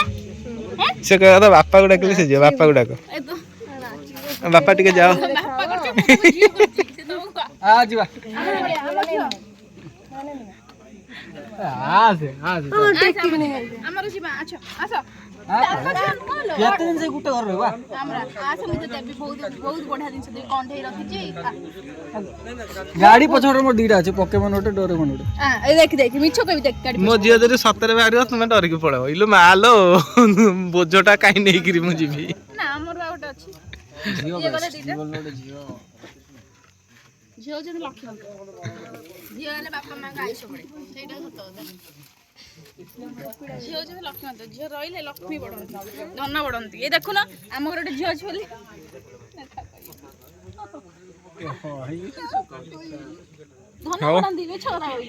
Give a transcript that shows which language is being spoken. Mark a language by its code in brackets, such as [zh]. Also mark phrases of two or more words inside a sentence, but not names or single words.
[or] ସେ କହିବା ତ ବାପାକୁ ଡାକିଲେ ସେ ଯିବ ବାପାକୁ ଡାକ ବାପା ଟିକେ ଯାଅ ବାପା କରୁଛି ମୁଁ ଝିଅ କରୁଛି ସେ ତମକୁ ଯିବା ଆମର ଯିବା ଆଛ ଆସ କେତେ ଦିନ ସେ ଗୋଟେ ଘର ରହିବା ଆମର ଆଚ୍ଛା ଆମି ତ ଦେବି ବହୁତ ବହୁତ ବଢ଼ିଆ ଜିନିଷ ଦେବି কଣ୍ଢେଇ ରଖିଛି ଗାଡି ପଛରେ ମୋର ଦିଟା ଅଛି ପକେମନ ଗୋଟେ ଡୋରେମନ ଗୋଟେ এই ଦେଖି ଦେଖି ମିଛ କହିବି ଦେଖ ଗାଡି ମୋ ଝିଅ ଯଦି ସତରେ ବାହାରିବ ତୁମେ ଡରିକି ପଳେଇବ ଇଲୋ ମାଲୋ ବୋଝଟା କାହିଁ ନେଇକିରି ମୁଁ ଯିବି ନା ଆମର ଆଉ ଗୋଟେ ଅଛି ଝିଅ ଇଏ ଗଲେ ଦିଟା ଗୋଟେ ଝିଅ ଝିଅ ହଉଛନ୍ତି ଲକ୍ଷ୍ମୀ ଝିଅ ହେଲେ ବାପା ମାଙ୍କ ଆୟୁଷ ବଢେ ସେଇଟା ସତ କଥା ଝିଅ ହଉଛନ୍ତି ଲକ୍ଷ୍ମୀ ଝିଅ ରହିଲେ ଲକ୍ଷ୍ମୀ ବଢନ୍ତି ଧନ ବଢନ୍ତି ଏ ଦେଖୁନ ଆମ ଘରେ ଗୋଟେ ଝିଅ ଅଛି ବୋଲି ଧନ ବଢନ୍ତି ମିଛ କଥା କହିଲି